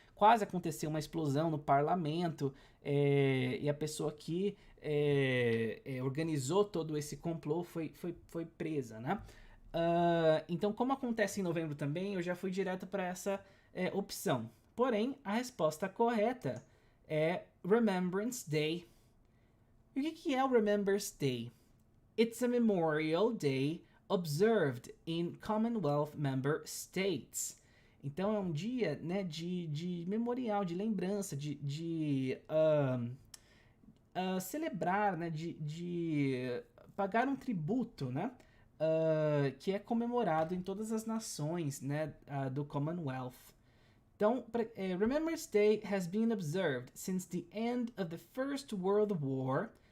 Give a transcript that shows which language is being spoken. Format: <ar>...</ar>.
<pt>Quase aconteceu uma explosão no parlamento, e a pessoa que organizou todo esse complô foi presa, né? Então, como acontece em novembro também, eu já fui direto para essa opção. Porém, a resposta correta é Remembrance Day. E o que é o Remembrance Day?</pt> <en>It's a Memorial Day observed in Commonwealth member states.</en> <pt>Então é um dia, né, de memorial, de lembrança, de celebrar, né, de pagar um tributo, né, que é comemorado em todas as nações, né, do Commonwealth.</pt> <en>Então, Remembrance Day has been observed since the end of the First World War.</en>